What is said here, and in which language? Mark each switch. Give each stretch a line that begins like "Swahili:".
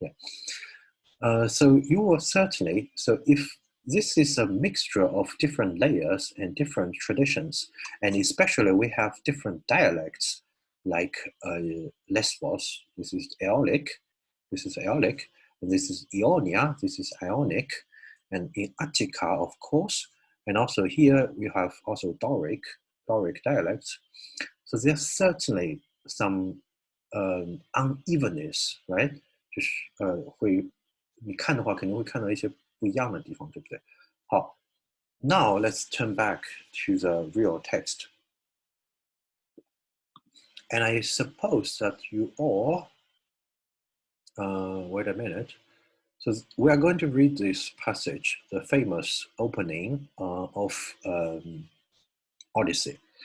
English: Yeah. So you will certainly, so if this is a mixture of different layers and different traditions, and especially we have different dialects, like Lesbos, this is Aeolic, and this is Ionia, this is Ionic, and in Attica, of course, and also here we have also Doric dialects. So there's certainly some unevenness, right?
Chinese: 就是会你看的话，肯定会看到一些不一样的地方，对不对？
English: 好 ，Now let's turn back to the real text, and I suppose that you all, wait a minute. So we are going to read this passage, the famous opening of Odyssey.